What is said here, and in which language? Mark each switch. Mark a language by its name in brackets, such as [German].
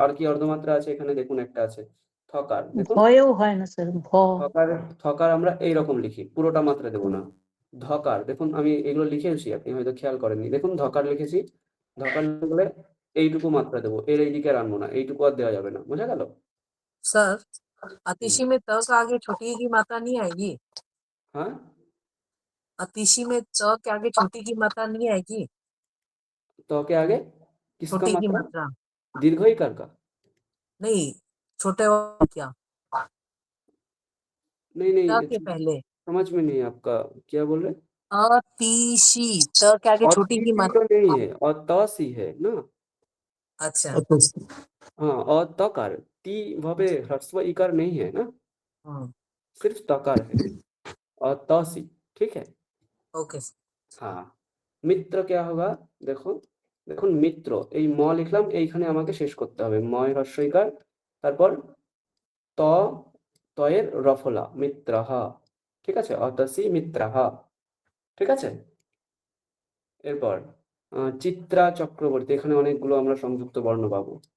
[Bangla] আর কি অর্ধমাত্রা আছে এখানে? দেখুন একটা আছে থকার, দেখুন ভয়েও হয় না স্যার, থকার আমরা এইরকম লিখি, পুরোটা মাত্রা দেবো না। ধকার, দেখুন আমি এগুলো লিখেছি, আপনি হয়তো খেয়াল করেননি, দেখুন ধকার লিখেছি। ধকার লিখলে এইটুকু মাত্রা দেবো, এর এইদিকে আর আনবো না, এইটুকু আর দেওয়া যাবে না, বোঝা গেল? [Hindi] सर अतिशी में त का आगे छोटी की मात्रा नहीं आएगी? [Bangla] হ্যাঁ, [Hindi] अतिशी में त के आगे छोटी की मात्रा नहीं आएगी? तो के आगे किसका छोटी की मात्रा? मात्रा दीर्घ इकार का? नहीं, छोटे वाले क्या नहीं त नहीं, के पहले समझ में नहीं आपका, क्या बोल रहे? अतिशी त के आगे और छोटी ती की सी मात्रा। तो नहीं है, और त सी है ना। अच्छा हाँ, और तकार, ती भावे ह्रस्व इकार नहीं है ना, सिर्फ तकार है, और त सी, ठीक है। ओके हाँ, মিত্র क्या होगा? [Bangla] দেখো, দেখুন মিত্র, এই ম লিখলাম, এইখানে আমাকে শেষ করতে হবে, ময় হ্রস্ব ইকার, তারপর ত, তয়ের রফলা, মিত্রহ, ঠিক আছে, অতসি মিত্রহ, ঠিক আছে। এরপর চিত্রা চক্রবর্তী, এখানে অনেকগুলো আমরা সংযুক্ত বর্ণ পাবো।